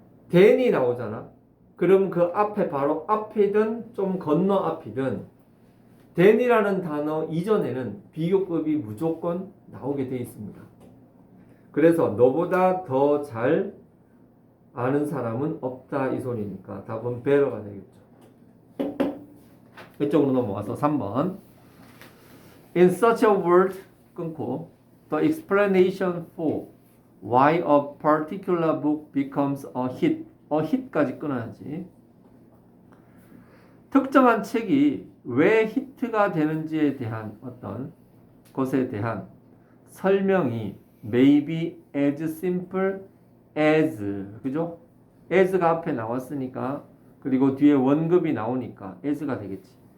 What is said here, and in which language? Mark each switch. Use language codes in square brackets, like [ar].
[ko] than이 나오잖아. 그럼 그 앞에 바로 앞이든 좀 건너 앞이든 than이라는 단어 이전에는 비교급이 무조건 나오게 되어 있습니다. 그래서 너보다 더 잘 아는 사람은 없다 이 소리니까 답은 better가 되겠죠. 이쪽으로 넘어가서 3번 [en] In such a world [ko] 끊고 [en] The explanation for why a particular book becomes a hit. a hit까지 [ko] 끊어야지. 특정한 책이 왜 히트가 되는지에 대한 어떤 것에 대한 설명이 [en] maybe as simple as, [ko] 그죠? as가 앞에 나왔으니까, 그리고 뒤에 원급이 나오니까 as가 되겠지.